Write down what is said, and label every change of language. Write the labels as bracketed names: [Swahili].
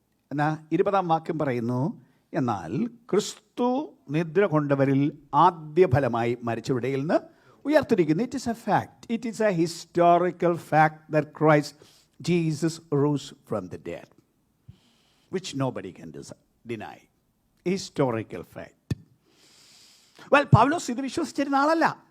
[Malayalam] എന്നാൽ 20-ാം വാക്യം പറയുന്നു, എന്നാൽ ക്രിസ്തു നിദ്ര കൊണ്ടവരിൽ ആദ്യ ഫലമായി മരിച്ചവരുടെ നിന്ന് ഉയർത്തിരിക്കുന്നു. [English] It is a fact. It is a historical fact that Christ Jesus rose from the dead, which nobody can deny. Historical fact. [Malayalam] Well, പൗലോസ് ഇത് വിശ്വസിച്ചിരുന്ന ആളല്ല.